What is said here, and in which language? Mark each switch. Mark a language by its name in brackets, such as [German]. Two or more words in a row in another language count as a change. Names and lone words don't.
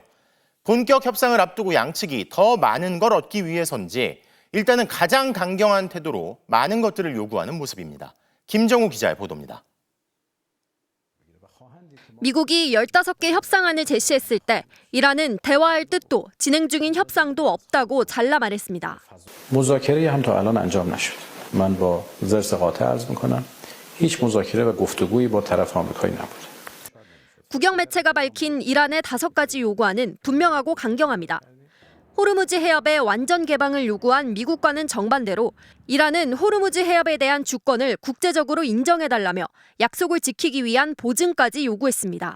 [Korean] 본격 협상을 앞두고 양측이 더 많은 걸 얻기 위해서인지 일단은 가장 강경한 태도로 많은 것들을 요구하는 모습입니다. 김정우 기자의 보도입니다. 미국이 15개 협상안을 제시했을 때 이란은 대화할 뜻도 진행 중인 협상도 없다고 잘라 말했습니다. [Persian] مذاکره هم تا الان انجام نشد. من با ضرس قاطع عرض میکنم. هیچ مذاکره و گفتگویی با طرف آمریکایی نبود. [Korean] 국영 매체가 밝힌 이란의 5가지 요구안은 분명하고 강경합니다. 호르무즈 해협의 완전 개방을 요구한 미국과는 정반대로 이란은 호르무즈 해협에 대한 주권을 국제적으로 인정해달라며 약속을 지키기 위한 보증까지 요구했습니다.